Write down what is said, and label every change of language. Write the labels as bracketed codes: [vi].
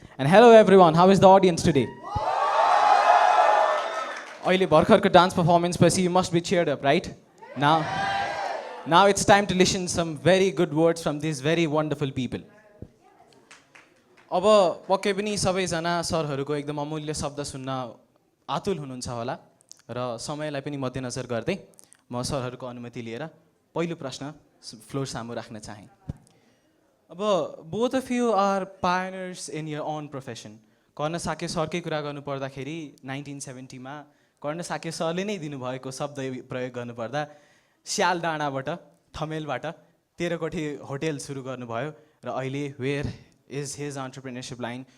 [en] And hello everyone, how is the audience today? [ne] अहिले भर्खरको [en] dance performance [ne] पछि [en] you must be cheered up, right? Now it's time to listen some very good words from these very wonderful people. [ne] अब पक्कै पनि सबैजना सरहरूको एकदम अमूल्य शब्द सुन्न आतुल हुनुहुन्छ होला र समयलाई पनि मध्यनजर गर्दै म सरहरूको अनुमति लिएर पहिलो प्रश्न फ्लोर सामु राख्न चाहे. [en] अब both of you are pioneers in your own profession. [ne] कर्ण साके सरकै कुरा गर्नु पर्दाखेरि 1970 मा कर्ण साके सरले नै दिनुभएको शब्द प्रयोग गर्नु पर्दा स्याल डाँडाबाट थमेलबाट 13 कोठी होटल सुरु गर्नुभयो र अहिले [en] where is his entrepreneurship line?